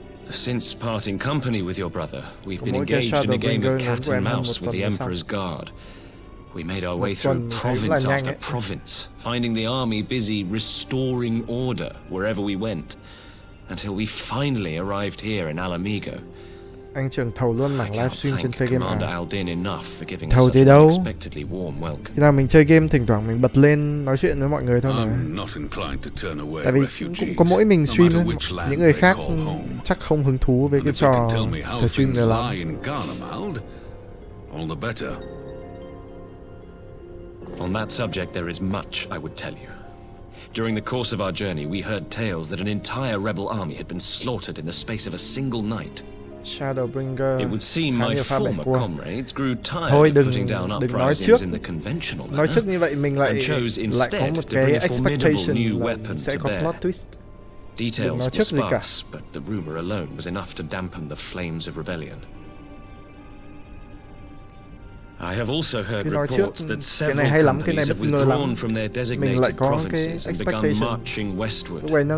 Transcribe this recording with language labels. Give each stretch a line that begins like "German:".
English: Since parting company with your brother, we've been engaged in a game of cat and mouse with the Emperor's Guard. We made our way through province after province, finding the army busy restoring order wherever we went, until we finally arrived here in Alamigo.
Vietnamese: Anh trưởng thầu luôn mảng livestream trên Play Game à? Thầu gì đâu. Khi nào mình chơi game thỉnh thoảng mình bật lên nói chuyện với mọi người thôi mà. Tại vì cũng có mỗi mình stream thôi. Những người khác chắc không hứng thú với cái trò stream này lắm.
English: On that subject, there is much I would tell you. During the course of our journey, we heard tales that an entire rebel army had been slaughtered in the space of a single night. Shadowbringer. It would seem my former comrades grew tired of putting down uprisings in the conventional manner,
Vietnamese: nói trước như vậy mình lại có một cái expectation là sẽ có plot twist.
English: Details were sparse, but the rumor alone was enough to dampen the flames of rebellion. I have also heard reports that several companies have withdrawn from their designated provinces and begun marching westward.